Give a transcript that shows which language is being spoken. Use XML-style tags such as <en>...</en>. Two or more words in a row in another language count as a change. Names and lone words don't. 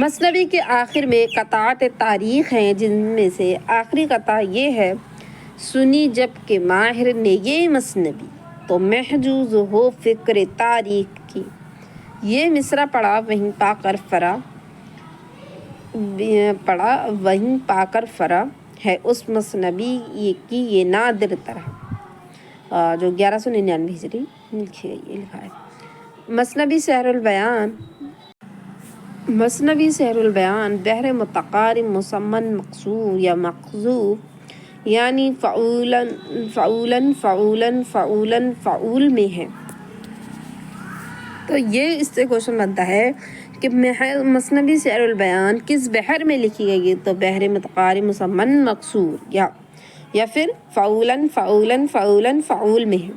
<ur>مثنوی کے آخر میں قطعات تاریخ ہیں، جن میں سے آخری قطعہ یہ ہے: سنی جب کہ ماہر نے یہ مثنوی تو محجوز ہو فکر تاریخ کی، یہ مصرع پڑا وہیں پا کر فرا ہے اس مثنوی کی یہ نادر طرح، جو 1199 ہجری لکھی گئی لکھا ہے۔ مثنوی سحر البیان بحر متقارب مسمن مقصور یا مقذوف یعنی فعول میں ہے۔ تو یہ اس سے کوشچن بنتا ہے کہ مثنوی سحر البیان کس بحر میں لکھی گئی ہے؟ تو بحر متقارب مسمن مقصور یا پھر فعول میں ہے۔</ur>